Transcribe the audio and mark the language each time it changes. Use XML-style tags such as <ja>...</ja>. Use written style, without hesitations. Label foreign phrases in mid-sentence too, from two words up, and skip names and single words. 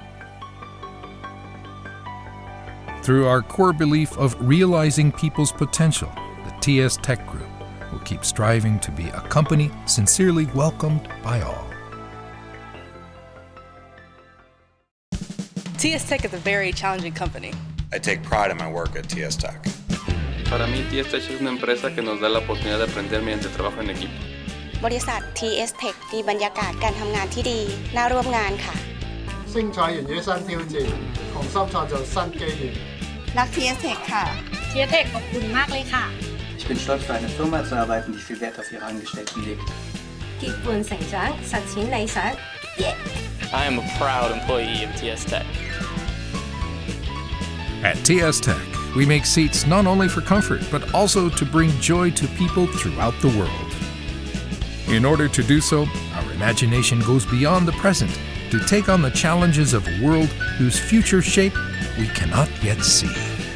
<en>Through our core belief of realizing people's potential, the TSTech Group will keep striving to be a company sincerely welcomed by all. TSTech is a very challenging company. I take pride in my work at TSTech.</en> <es>Para mí, TSTech es una empresa que nos da la oportunidad de aprender mediante trabajo en equipo.</es> <th>บริษัท TSTech มีบรรยากาศการทำงานที่ดีน่าร่วมงานค่ะ</th> <zh>精彩完於新挑戰，同心創造新機遇。</zh> <th>รัก TSTech ค่ะ TSTech ขอบคุณมากเลยค่ะ</th> <de>Ich bin stolz, für eine Firma zu arbeiten, die viel Wert auf ihre Angestellten legt.</de> <zh>結伴成長，實踐理想。</zh> <en>I am a proud employee of TSTech. At TSTech, we make seats not only for comfort, but also to bring joy to people throughout the world. In order to do so, our imagination goes beyond the present to take on the challenges of a world whose future shape we cannot yet see.</en>